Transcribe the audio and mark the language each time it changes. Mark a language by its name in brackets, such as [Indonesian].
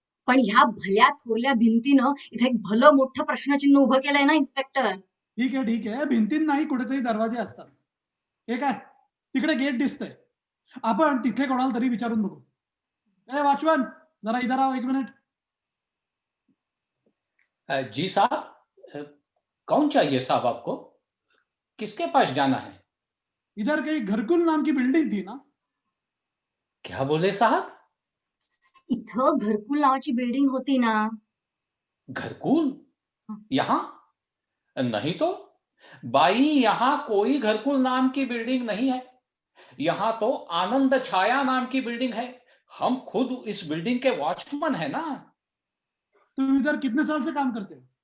[Marathi] पण ह्या भल्या थोरल्या भिंतीनं इथे एक भलं मोठं प्रश्नचिन्ह उभं केलंय ना इन्स्पेक्टर. ठीक आहे भिंतीन नाही कुठेतरी दरवाजे असतात. हे काय तिकडे गेट दिसतंय. आपण तिथे कोणाला तरी विचारून बघू. [Hindi] ए वॉचमन, जरा इधर आओ 1 मिनिट. जी साहब, कौन चाहिए साहब आपको? किसके पास जाना है? इधर कहीं घरकुल नाम की बिल्डिंग थी ना? क्या बोले साहब? [Marathi] इथं घरकुल नावाची बिल्डिंग होती ना. [Hindi] घरकुल? यहाँ? नहीं तो बाई, यहाँ कोई घरकुल नाम की बिल्डिंग नहीं है। यहाँ तो आनंद छाया नाम की बिल्डिंग है। हम खुद इस बिल्डिंग के वॉचमैन है ना। तुम इधर कितने साल से काम करते हो?